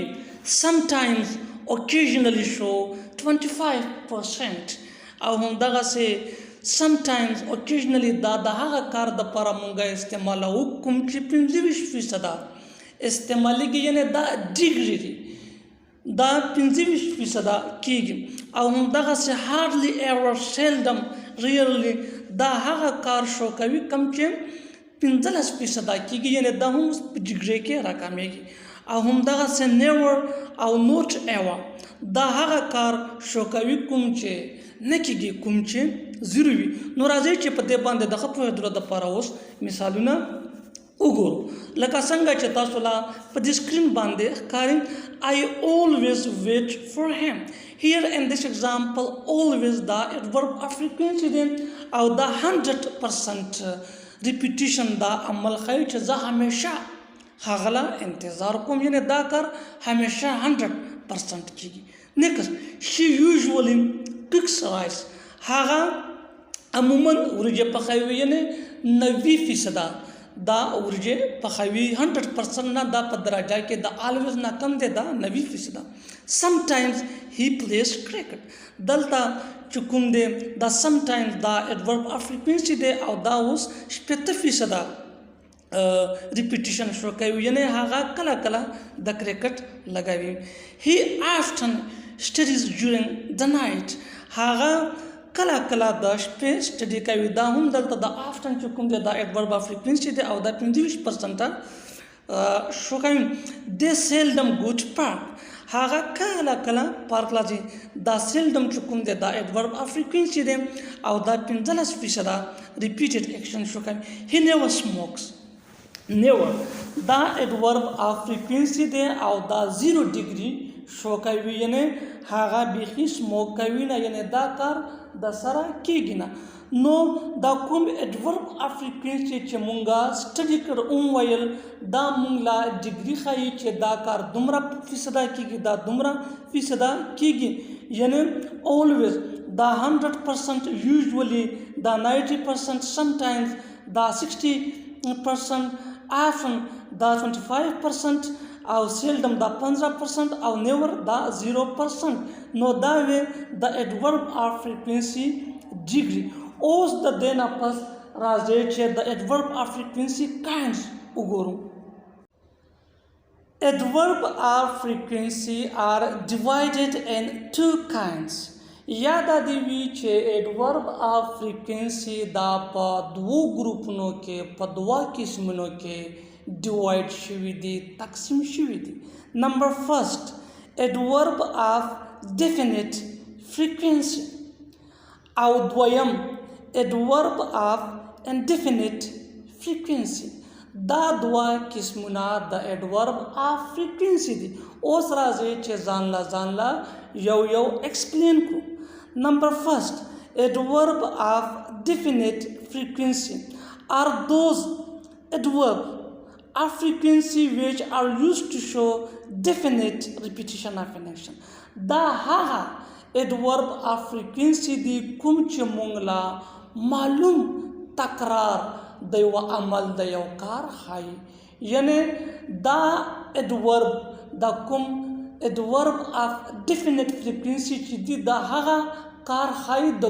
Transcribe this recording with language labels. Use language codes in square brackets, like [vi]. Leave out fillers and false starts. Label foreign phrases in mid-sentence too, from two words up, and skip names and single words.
[en] sometimes occasionally show [ps] 25% او همدغه سه [en] sometimes occasionally [ps] دا د هغه کار د لپاره مونږه استعمالو کوم چې 25% استعمالېږي یعنی دا ډیګری دا 25% کیږي. او همدغه سه [en] hardly ever seldom rarely [ps] دا هغه کار شو کوي کم چې 15% کیږي یعنی دا هم ډیګری کې راکمېږي. او همدغه سه never او [en] not ever [ps] دا هغه کار شو کوي کوم چې نه کیږي کوم چې زیرو وي. نو راځي چې په دې باندې د خپل درو د لپاره اوس مثالونه وګورو. لکه څنګه چې تاسو لا په دې سکرین باندې ښکاري [en] I always wait for him. Here in this example always the adverb of frequency then [ps] او [en] the 100% repetition [ps] دا عمل خی چې زه همیشه هغه انتظار کوم یعنی دا کار همیشه 100% کیږي. [en] Next, she usually cooks rice. [ps] هغه عموما ورجه پخوي یعنی 90% دا ورجه پخوي 100% نه دا په درجه کې دا always نه کم دی دا 90%. [en] sometimes he plays cricket. [ps] دلته چې کوم دی دا sometimes دا [en] adverb of frequency [ps] دی او دا اوس 80% repetition شو کوي یعنی هغه کله د کرکټ لګوي. [en] he often studies during the night. [ps] هغه کله کله د شپې سټډي کوي دا هم دلته د آفټن چې کوم دی دا [en] adverb of frequency [ps] دی او دا 25% شو کوي [en] they seldom go to park [ps] هغه کله کله پارک راځي دا seldom چې کوم دی دا [en] adverb of frequency [ps] دی او دا 15% [en] repeated action [ps] شو کوي [en] he never smokes never [ps] دا [en] adverb of frequency [ps] دی او دا 0 degree شو کوي یعنی هغه بیخي سموک کوي نه یعنی دا کار د سره کیږي نه نو دا کوم [en] adverb of [ps] frequency چې مونږه سټډي کړ ویل دا مونږ لا ډیګري ښایي چې دا کار دومره فیصده کیږي دا دومره فیصده کیږي یعنی always دا 100% usually دا 90% sometimes دا 60% often دا 25% او seldom دا 15% او never دا 0% نو دا وی دا [en] adverb of frequency degree [ps] اوس د دې نه پس راځي چې د [en] adverb of frequency kinds [ps] وګورو [en] adverb of frequency are divided in two kinds [ps] یاد دی وی چې [en] adverb of frequency [ps] دا په دوو ګروپونو کې په دوه قسمونو کې divide شوی دی تقسیم شوی دی [en] number first adverb of definite frequency [ps] او دویم [en] adverb of indefinite frequency [ps] دا دوا قسمونه د [en] adverb of frequency [ps] دي اوس راځي چې ځان لا یو explain کو [en] number first adverb of definite frequency are those adverb of frequency which are used to show definite repetition of an action [ps] دا هغه [en] adverb of frequency [ps] دی کوم چې مونږ لا معلوم تکرار د یو عمل د یو کار ښایي یعنی دا adverb دا کوم [en] adverb of definite frequency [ps] چې دی دا هغه کار ښایي د